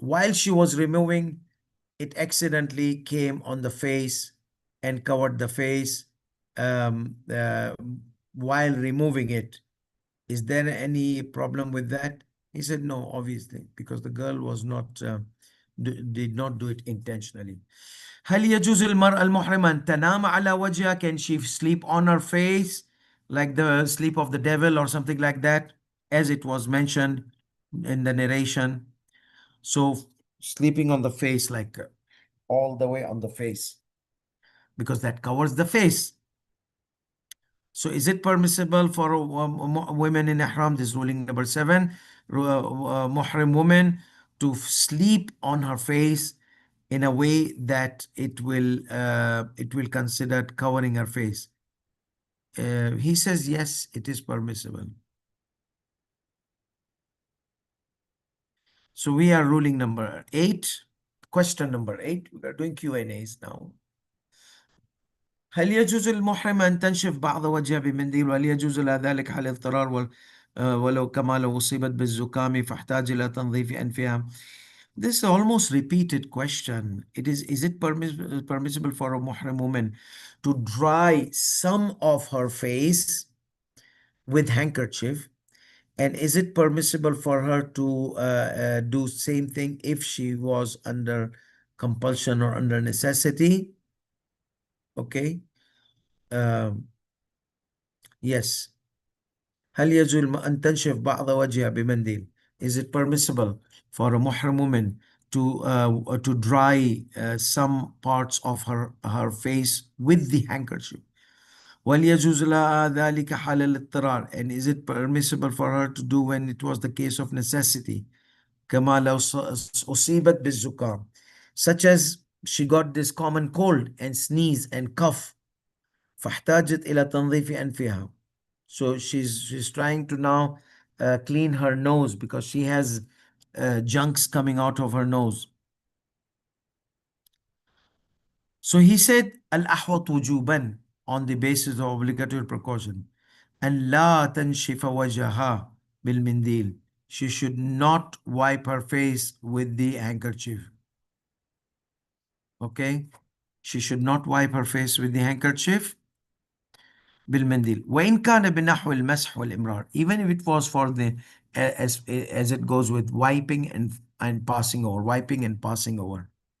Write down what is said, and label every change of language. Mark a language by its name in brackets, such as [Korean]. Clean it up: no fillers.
[English] While she was removing, it accidentally came on the face and covered the face while removing it. Is there any problem with that? He said, no, obviously, because the girl was not did not do it intentionally. [Arabic] هل يجوز المرأة المحرمة أن تنام على وجهها? [English] Can she sleep on her face like the sleep of the devil or something like that, as it was mentioned in the narration? So sleeping on the face, like all the way on the face, because that covers the face. So is it permissible for women in ihram? This is ruling number 7. Muhrim woman to sleep on her face in a way that it will consider covering her face. He says yes, it is permissible. So we are ruling number 8. Question number 8. We are doing Q&As now. [Arabic] هل يجوز المحرمة أن تنشف بعض وجهها بمنديل وهل يجوز لها ذلك حال اضطرار ولو كما لو أصيبت بالزكام فاحتاج إلى تنظيف أنفها؟ [English] This almost repeated question. Is it permissible for a muhrim woman to dry some of her face with handkerchief? And is it permissible for her to do same thing if she was under compulsion or under necessity? Okay. Um, yes. [Arabic] هل يجوز أن تنشف بعض وجهها بمنديل? [English] Is it permissible for a muhrim woman to dry some parts of her face with the handkerchief? [Arabic] وهل يجوز لها ذلك حال الاضطرار? [English] And is it permissible for her to do when it was the case of necessity? [Arabic] كما لو أصيبت بالزكام. [English] Such as she got this common cold and sneeze and cough. [Arabic] فاحتاجت إلى تنظيف أنفها. [English] So she's trying to now clean her nose because she has junks coming out of her nose. So he said [Arabic] الأحوط وجوبا [English] on the basis of obligatory precaution. [Arabic] أن لا تنشف وجهها بالمنديل. [English] She should not wipe her face with the handkerchief. Okay? She should not wipe her face with the handkerchief [Arabic] بالمنديل. وإن كان بنحو المسح والإمرار. [English] Even if it was for the as it goes with wiping and passing over, wiping and passing over.